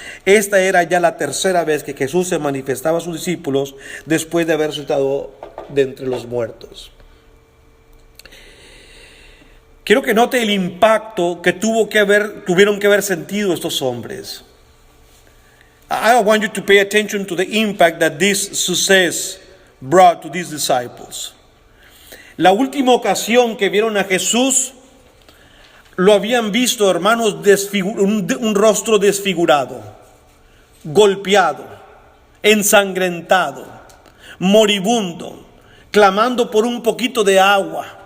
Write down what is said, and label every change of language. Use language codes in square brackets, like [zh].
[es] Esta era ya la tercera vez que Jesús se manifestaba a sus discípulos después de haber resucitado de entre los muertos. Quiero que note el impacto que tuvieron que haber sentido estos hombres. [en] I want you to pay attention to the impact that this success brought to these disciples. [es] La última ocasión que vieron a Jesús, lo habían visto, hermanos, un rostro desfigurado, golpeado, ensangrentado, moribundo, clamando por un poquito de agua.